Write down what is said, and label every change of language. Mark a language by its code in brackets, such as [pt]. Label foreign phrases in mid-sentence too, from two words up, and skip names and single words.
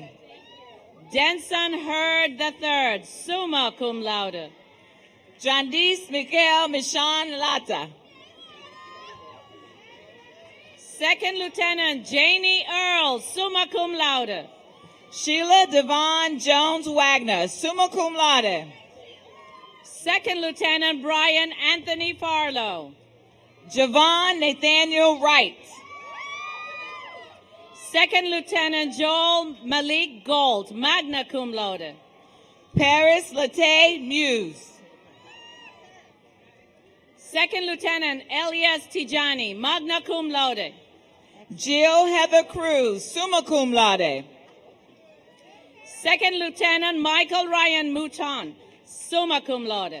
[en] Denson Hurd III, [la] summa cum laude. [en] Jandice Mikael Michon Lata. Second Lieutenant Janie Earl, [la] summa cum laude. [en] Sheila Devon Jones Wagner, [la] summa cum laude. [en] Second Lieutenant Brian Anthony Farlow. Javon Nathaniel Wright. Second Lieutenant Joel Malik Gold, [la] magna cum laude. [en] Paris Latae Muse. Second Lieutenant Elias Tijani, [la] magna cum laude. [en] Jill Heather Cruz, [la] summa cum laude. [en] Second Lieutenant Michael Ryan Mouton, [la] summa cum laude.